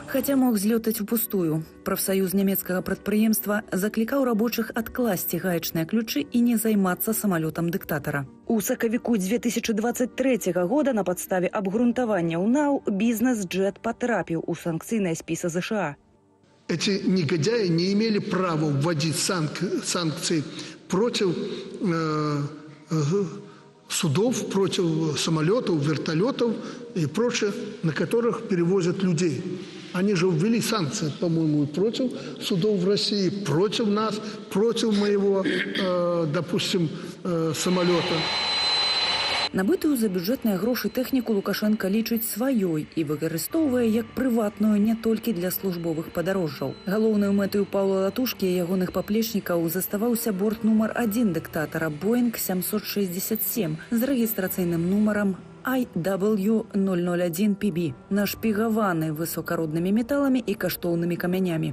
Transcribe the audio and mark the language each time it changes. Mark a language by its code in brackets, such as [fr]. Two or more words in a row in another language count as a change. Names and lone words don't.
[be] Хаця мог злётаць упустую. Прафсаюз нямецкага прадпрыемства заклікаў рабочых адкласці гаечныя ключы і не займацца самалётам дыктатара. У сакавіку 2023 года на падставе абгрунтавання УНАУ бізнес-джет патрапіў у санкцыйныя спісы США. [ru] Эти негодяи не имели права вводить санкции против судов, против самолетов, вертолетов и прочее, на которых перевозят людей. Они же ввели санкции, по-моему, против судов в России, против нас, против моего, допустим, самолета. [be] Набытую за бюджэтныя грошы тэхніку Лукашенко лічыць сваёй і выкарыстоўвае як прыватную не толькі для службовых падарожжаў. Галоўнаю мэтаю Паўла Латушкі і ягоных паплечнікаў заставаўся борт нумар 1 дыктатара Боинг 767 з рэгістрацыйным нумарам IW-001PB, нашпігаваны высокароднымі металамі і каштоўнымі камянямі.